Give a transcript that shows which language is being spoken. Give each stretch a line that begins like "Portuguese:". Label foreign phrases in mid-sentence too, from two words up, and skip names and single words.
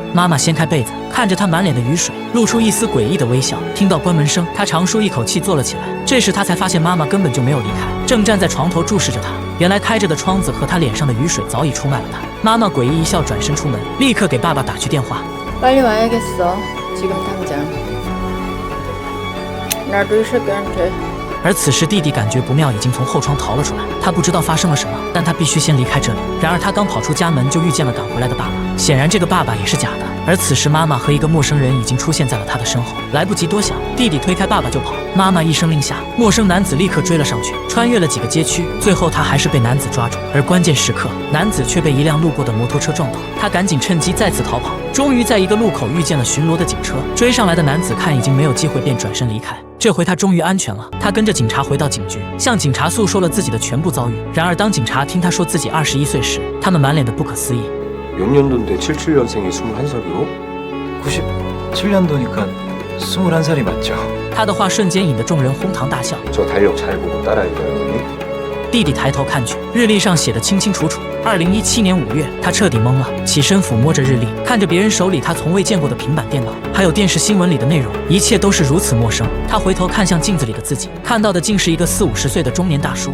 Chinese: 妈妈掀开被子，看着他满脸的雨水，露出一丝诡异的微笑。听到关门声，他长舒一口气坐了起来。这时他才发现妈妈根本就没有离开，正站在床头注视着他。原来开着的窗子和他脸上的雨水早已出卖了他。妈妈诡异一笑，转身出门，立刻给爸爸打去电话。
Korean: 빨리 와야겠어. 지금 당장. 나도 이 새끼한테.
Chinese: 而此时弟弟感觉不妙，已经从后窗逃了出来。他不知道发生了什么，但他必须先离开这里。然而他刚跑出家门，就遇见了赶回来的爸爸。显然这个爸爸也是假的。而此时妈妈和一个陌生人已经出现在了他的身后。来不及多想，弟弟推开爸爸就跑。妈妈一声令下，陌生男子立刻追了上去，穿越了几个街区，最后他还是被男子抓住。而关键时刻，男子却被一辆路过的摩托车撞倒。他赶紧趁机再次逃跑。终于在一个路口遇见了巡逻的警车。追上来的男子看已经没有机会，便转身离开。这回他终于安全了。他跟着警察回到警局，向警察诉说了自己的全部遭遇。然而，当警察听他说自己21岁时，他们满脸的不可思议。
Korean: 몇 년도인데 77년생이 21살이요? 97년도니까 21살이 맞죠.
Chinese: 他的话瞬间引得众人哄堂大笑。
Korean: 저 달력 잘 보고 따라해봐요.
Chinese: 弟弟抬头看去，日历上写得清清楚楚。2017年5月，他彻底懵了，起身抚摸着日历，看着别人手里他从未见过的平板电脑，还有电视新闻里的内容，一切都是如此陌生。他回头看向镜子里的自己，看到的竟是一个40、50岁的中年大叔。